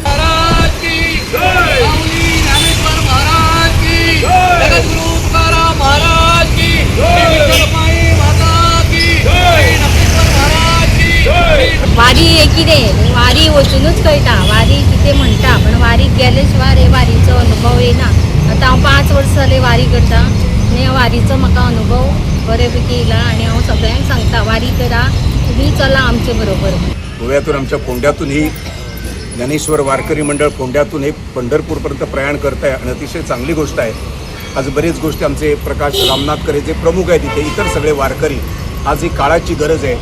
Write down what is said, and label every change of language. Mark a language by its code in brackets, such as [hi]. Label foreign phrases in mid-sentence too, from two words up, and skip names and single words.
[kok] वारी हे कितें वारी वचूनच कळटा वारी कितें म्हणटा, पण वारीक गेले शिवाय हे वारीचो अनुभव येना। आतां हांव 5 वर्सां जाली वारी करता आनी ह्या वारीचो म्हाका अनुभव बरेपैकी येयला आणि हांव सगळ्यांक सांगता वारी करा, [mr] तुम्ही चला आमचे बरोबर। गोव्यातून आमच्या फोंड्यातून ही ज्ञानेश्वर वारकरी मंडळ फोंड्यातून हे पंढरपूरपर्यंत प्रयाण करत आहे आणि अतिशय चांगली गोष्ट आहे। आज बरेच गोष्टी आमचे प्रकाश रामनाथकर जे प्रमुख आहेत इथे, इतर सगळे वारकरी आज ही काळाची गरज आहे।